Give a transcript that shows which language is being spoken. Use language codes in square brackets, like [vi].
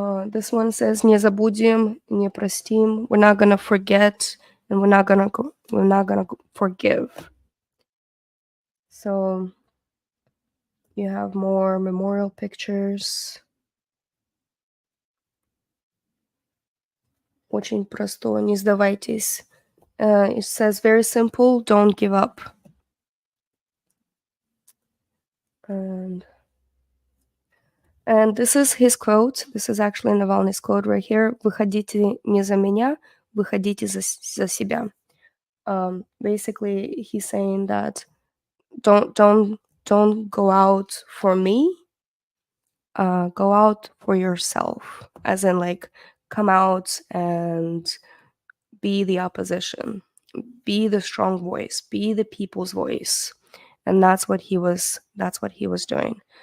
[en] This one says [ru] не забудем, не простим. [en] We're not gonna forget, and we're not gonna forgive. So you have more memorial pictures. [ru] Очень просто, не сдавайтесь. [en] It says very simple, don't give up. And this is his quote. This is actually Navalny's quote right here. [ru] Выходите не за меня, выходите за себя. [en] Basically, he's saying that don't go out for me. Go out for yourself. As in, like, come out and be the opposition. Be the strong voice. Be the people's voice. And that's what he was doing.